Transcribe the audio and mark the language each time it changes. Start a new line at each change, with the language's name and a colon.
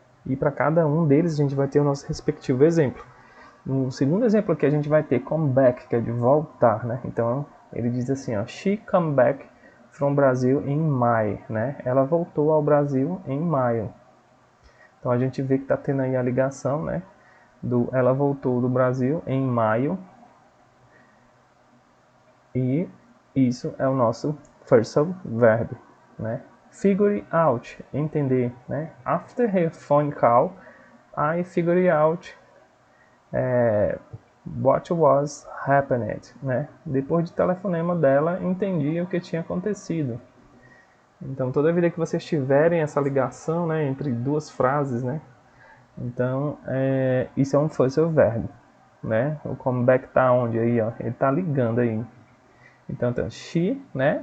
Portuguese: E para cada um deles a gente vai ter o nosso respectivo exemplo. No segundo exemplo aqui a gente vai ter come back, que é de voltar, né, então ele diz assim, ó,
English: she come back from Brazil in May,
Portuguese: né, ela voltou ao Brasil em maio. Então a gente vê que está tendo aí a ligação, né? Ela voltou do Brasil em maio. E isso é o nosso phrasal verb, né? Figure out, entender, né?
English: After her phone call, I figured out what was happened, né?
Portuguese: Depois do telefonema dela, entendi o que tinha acontecido. Então toda vida que vocês tiverem essa ligação, né, entre duas frases, né? Então, isso é um phrasal verb, né? O come back tá onde aí, ó? Ele tá ligando aí. Então, she, né?